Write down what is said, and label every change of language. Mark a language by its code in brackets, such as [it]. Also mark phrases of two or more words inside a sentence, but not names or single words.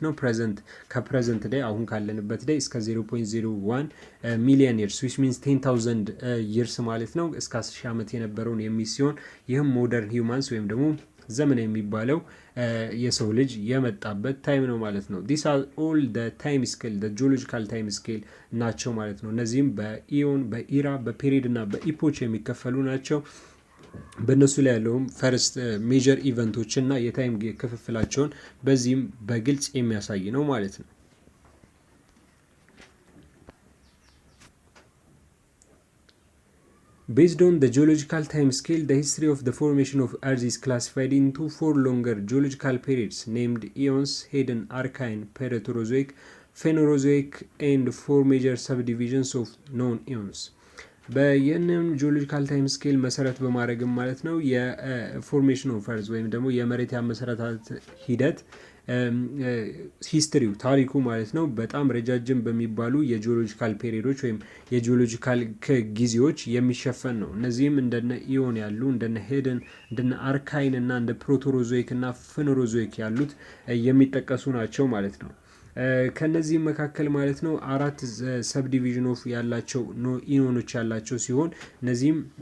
[am] ነው [en] present day [am] አሁን ካለንበት ዴይ እስከ 0.01 [en] million years which means 10,000 years [am] ማለት ነው እስከ 10,000 ዓመት የነበረውን የሚይዝ ሲሆን ይህም [en] modern humans [am] ወይም ደግሞ ዘመን የሚባለው የሰው ልጅ የመጣበት ታይም ነው ማለት ነው። [en] these are all the time scale [am] the geological time scale ናቸው ማለት ነው። እነዚህም በኢዮን በኢራ በፔሪድ እና በኢፖች የሚከፈሉ ናቸው። በእነሱ ላይ ያለውም [en] first major events [am] እና የታይም ክፍፍላቸውን በዚህም በግልጽ የሚያሳይ ነው ማለት ነው። [en] Based on the geological time scale, the history of the formation of Earth is classified into 4 longer geological periods named Eons, Hidden, Archean, Proterozoic, Phanerozoic, and 4 major subdivisions of known eons. [am] በየንም [en] geological time scale [am] መሰረት በማድረግም ማለት ነው [en] formation of earth [am] ወይም ደግሞ የመሬት ያመሰረታት ሂደት ሂስትሪው ታሪኩ ማለት ነው በጣም ረጃጅም በሚባሉ የጂኦሎጂካል ፔሪዶች ወይም የጂኦሎጂካል ጊዜዎች የሚሸፈን ነው። እነዚህም እንደነ ኢዮን ያሉ እንደነ ሄደን እንደነ አርካይን እና እንደ ፕሮቶሮዞይክ እና ፌኖሮዞይክ ያሉት የሚጠቀሱ ናቸው ማለት ነው። ከነዚህ መካከል ማለት ነው 4 [en] subdivision of [am] ያላቸው ኢዮኖች ያላቸው ሲሆን እነዚህም